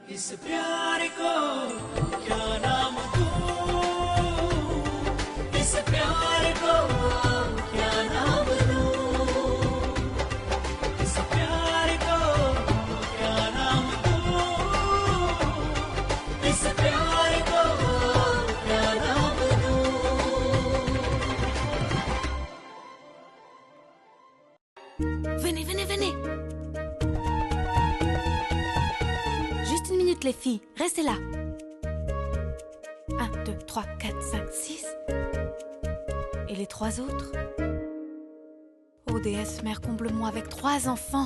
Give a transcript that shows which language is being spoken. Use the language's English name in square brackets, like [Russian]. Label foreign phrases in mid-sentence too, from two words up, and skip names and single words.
[Hindi] प्यार को क्या नाम दूं, इस प्यार को क्या नाम दूं, इस प्यार को क्या नाम दूं, इस प्यार को क्या नाम दूं। [French] Venez, venez, venez. Juste une minute, les filles. Restez là. 1, 2, 3, 4, 5, 6. Et les 3 autres? Oh, déesse mère, comble-moi avec 3 enfants.